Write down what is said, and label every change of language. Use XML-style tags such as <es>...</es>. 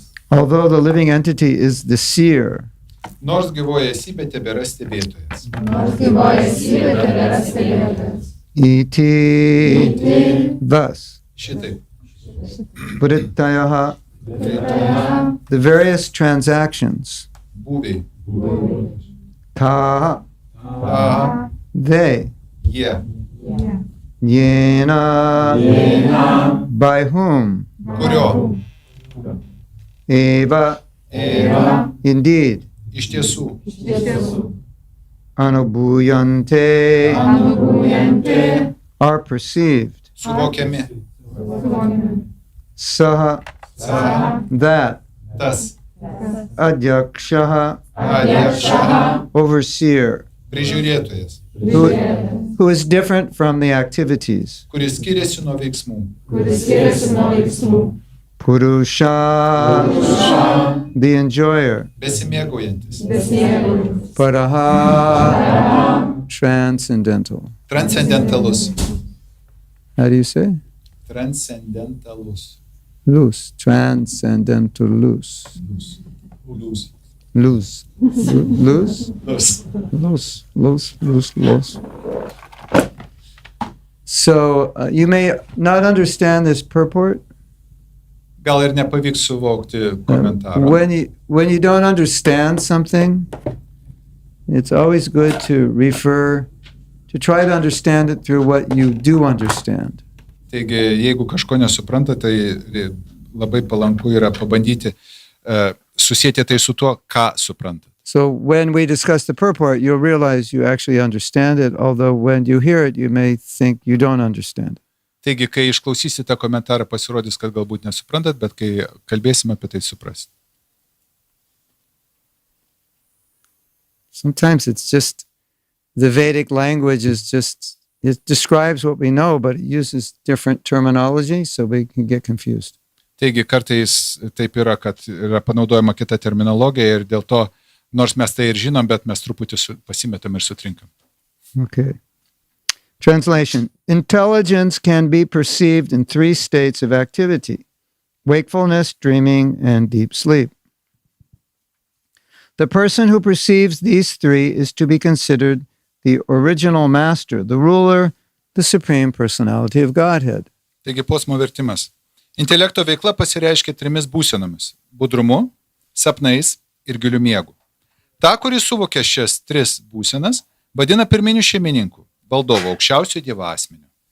<en>Although the living entity is the seer,</en> <lt>Nors gyvoji esybė tebėra stebėtojas.</lt> <en>iti, thus,</en> <lt>Šitaip.</lt> <en>Puritayaha, the various transactions,</en> <lt>Būviai.</lt> <sa>taha, A,</sa> <en>they,</en> <lt>jie.</lt> <en>yena, by whom,</en> <lt>Kurio.</lt> <sa>eva, Eva.</sa> <en>indeed,</en> <lt>Iš tiesų.</lt> <en>anubhuyante, are perceived,</en> <lt>Suvokiami.</lt> <sa>saha, Saha.</sa> <en>that,</en> <lt>Tas.</lt> <sa>adyakshaha, Adyakshaha.</sa> <en>overseer,</en> <lt>Prižiūrėtojas.</lt> <en>who is different from the activities.</en> <lt>Kuris skiriasi nuo veiksmų.</lt> <en>Purusha, the enjoyer.</en> <lt>Besimėgaujantis.</lt> <en>Paraha, transcendental.</en> <lt>Transcendentalus.</lt> <en>How do you say?</en> <lt>Transcendentalus.</lt> <en>Loose. Transcendental loose. Lūs. Loose. Loose? Lūs. Loose. Loose. Loose. Loose. So you may not understand this purport.</en> <lt>Gal ir nepavyks suvokti komentarą.</lt> <en>When you don't understand something, it's always good to try to understand it through what you do understand.</en> <lt>Taigi, jeigu kažko nesupranta, tai labai palanku yra pabandyti susėti tai su tuo, ką supranta.</lt> <en>So when we discuss the purport, you'll realize you actually understand it, although when you hear it, you may think you don't understand it.</en> <lt>Taigi, kai išklausysite tą komentarą, pasirodys, kad galbūt nesuprantat, bet kai kalbėsime apie tai, suprasit.</lt> <en>Sometimes it's just the Vedic language is just, it describes what we know, but it uses different terminology, so we can get confused.</en> <lt>Taigi, kartais taip yra, kad yra panaudojama kita terminologija ir dėl to, nors mes tai ir žinom, bet mes truputį pasimetam ir sutrinkam.</lt> <en>Okay. Translation. Intelligence can be perceived in three states of activity: wakefulness, dreaming, and deep sleep. The person who perceives these three is to be considered the original master, the ruler, the supreme personality of Godhead.</en> <lt>Taigi, posmo vertimas. Intelekto veikla pasireiškia trimis būsenomis – budrumu, sapnais ir giliu miegu. Ta, kuris suvokia šias tris būsenas, vadina pirminiu šeimininku, valdovo aukščiausio Dievo asmeniu.</lt>